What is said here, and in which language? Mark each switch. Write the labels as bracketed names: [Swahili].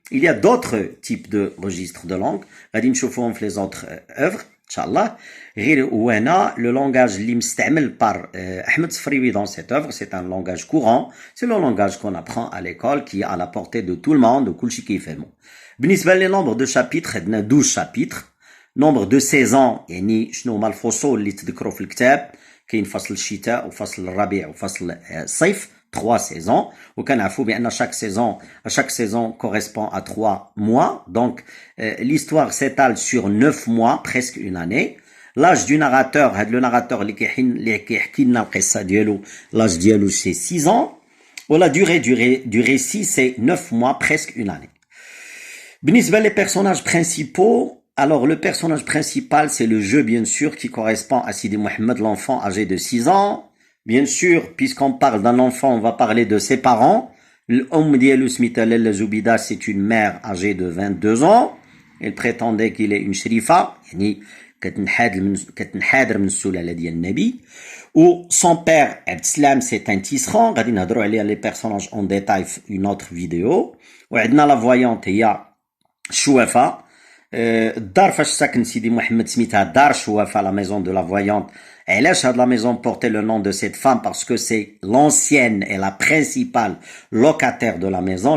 [French] Il y a d'autres types de registres de langue. [Arabic] غادي نشوفوهم في [French] les autres œuvres, Inch'Allah. [Arabic] غير وهنا [French] le langage [Arabic] اللي مستعمل [French] par Ahmed Sfraoui dans cette œuvre, c'est un langage courant. C'est le langage qu'on apprend à l'école, qui est à la portée de tout le monde, [Arabic] وكلشي كيفهمو. بالنسبة للنمبر de chapitres, عندنا 12 chapitres. [French] nombre de saisons, [Arabic] يعني شنو هما الفصول اللي تذكروا في الكتاب. كاين فصل الشتاء وفصل الربيع وفصل الصيف. [French] 3 saisons. [Arabic] وكنعرفوا بأن [French] chaque saison correspond à 3 mois. Donc, l'histoire s'étale sur 9 mois, presque une année. L'âge du narrateur, le narrateur [Arabic] اللي كيحكي لنا القصة ديالو, [French] l'âge ديالو c'est 6 ans. Ou la durée du récit, c'est 9 mois, presque une année. بالنسبة les personnages principaux, alors le personnage principal, c'est le jeu bien sûr qui correspond à Sidi Mohamed, l'enfant âgé de 6 ans. Bien sûr, puisqu'on parle d'un enfant, on va parler de ses parents. L'homme [Arabic] ديالو سميتها [French] لالا زبيدة, c'est une mère âgée de 22 ans. Elle prétendait qu'il est une shrifa, [Arabic] يعني كتنحادر من السلالة ديال النبي. [French] Ou son père, Abd Salam, c'est un tisserand. [Arabic] غادي نهضروا عليه [French] les personnages en détail une autre vidéo. [Arabic] وعندنا la voyante هي شوافة. الدار فاش ساكن سيدي محمد سميتها دار شوافة, [French] la maison de la voyante. [Arabic] علاش هاد [French] la maison portait le nom de cette femme? Parce que c'est l'ancienne et la principale locataire de la maison.